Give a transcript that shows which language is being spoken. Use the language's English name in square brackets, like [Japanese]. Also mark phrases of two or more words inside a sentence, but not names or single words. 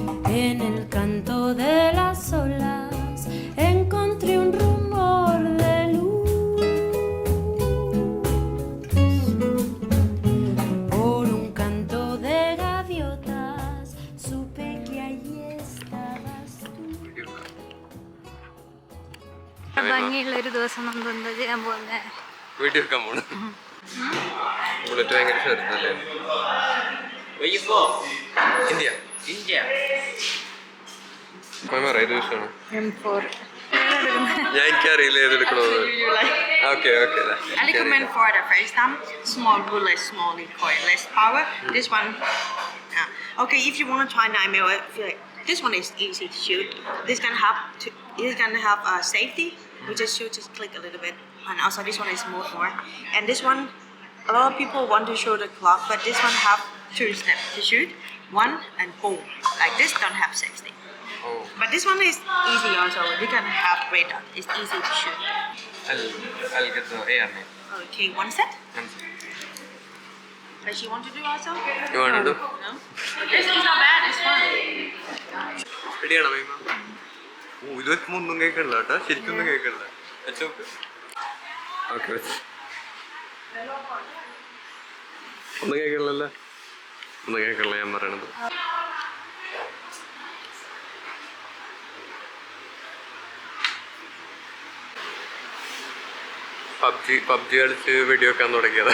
[Spanish] En el canto de las olas encontré un rumor de luz. Por un canto de gaviotas supe que allí estabas tú. [Malayalam] ഭംഗിയുള്ളൊരു ദിവസം നമ്മൾ എന്താ ചെയ്യാൻ പോകുന്നത്? വീട്ടിൽ വെക്കാൻ പോണു. ബുള്ളറ്റ് ഭയങ്കര ചെറുതല്ലേ? ഇന്ത്യ ഇത് ഇഷ്ടമാണ്. ഞാൻ എനിക്കറിയില്ല ഏതെടുക്കണത്. [English] okay okay. I recommend for the first time, small bullet, small recoil, less power. This one, okay. If you want to try 9mm, I feel like this one is easy to shoot. This can have safety. You just shoot, just click a little bit, and also this one is more. And this one, a lot of people want to show the clock, but this one have 2 steps to shoot. One and boom, like this don't have safety. Oh. But this one is easy also. You can have radar. It's easy to shoot. I'll get the AR name. Okay, one set. Does she want to do also? You want to do? No. It's not bad. It's fun. [Malayalam] റെഡിയാണോ മൈമ? ഓ ഇത് വെക്കുമ്പോൾ ഒന്നും കേൾക്കണില്ല കേട്ടോ, ശരിക്കും ഒന്നും കേൾക്കണില്ല. ഓക്കെ ഒന്നും കേൾക്കണില്ലല്ലോ. ഒന്നും കേൾക്കണില്ല ഞാൻ പറയണത്. പബ്ജി കളിച്ച് വീഡിയോ വെക്കാൻ തുടങ്ങിയതാ.